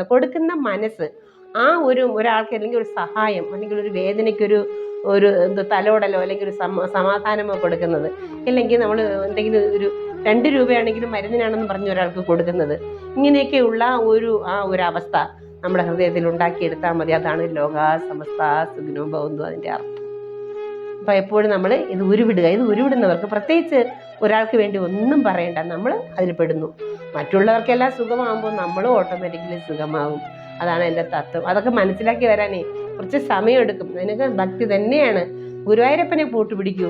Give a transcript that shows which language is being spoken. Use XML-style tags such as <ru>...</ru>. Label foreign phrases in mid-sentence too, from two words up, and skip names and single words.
<ml>കൊടുക്കുന്ന മനസ്സ് ആ ഒരാൾക്ക് അല്ലെങ്കിൽ ഒരു സഹായം അല്ലെങ്കിൽ ഒരു വേദനയ്ക്കൊരു തലോടലോ അല്ലെങ്കിൽ ഒരു സമാധാനമോ കൊടുക്കുന്നത്, അല്ലെങ്കിൽ നമ്മൾ എന്തെങ്കിലും ഒരു 2 രൂപയാണെങ്കിലും മരുന്നിനാണെന്ന് പറഞ്ഞ് ഒരാൾക്ക് കൊടുക്കുന്നത്, ഇങ്ങനെയൊക്കെയുള്ള ഒരു അവസ്ഥ നമ്മുടെ ഹൃദയത്തിൽ ഉണ്ടാക്കിയെടുത്താൽ മതി. അതാണ്</ml> <sa>ലോകാ സമസ്ത സുഖിനോ ഭവന്തു</sa> <ml>അതിൻ്റെ അർത്ഥം. അപ്പോൾ എപ്പോഴും നമ്മൾ ഇത് ഉരുവിടുന്നവർക്ക് പ്രത്യേകിച്ച് ഒരാൾക്ക് വേണ്ടി ഒന്നും പറയണ്ട, നമ്മൾ അതിൽ പെടുന്നു. മറ്റുള്ളവർക്കെല്ലാം സുഖമാകുമ്പോൾ നമ്മളും ഓട്ടോമാറ്റിക്കലി സുഖമാകും. അതാണ് എൻ്റെ തത്വം. അതൊക്കെ മനസ്സിലാക്കി വരാനേ കുറച്ച് സമയമെടുക്കും. അതിനൊക്കെ ഭക്തി തന്നെയാണ്. ഗുരുവായൂരപ്പനെ കൂട്ടുപിടിക്കൂ.</ml>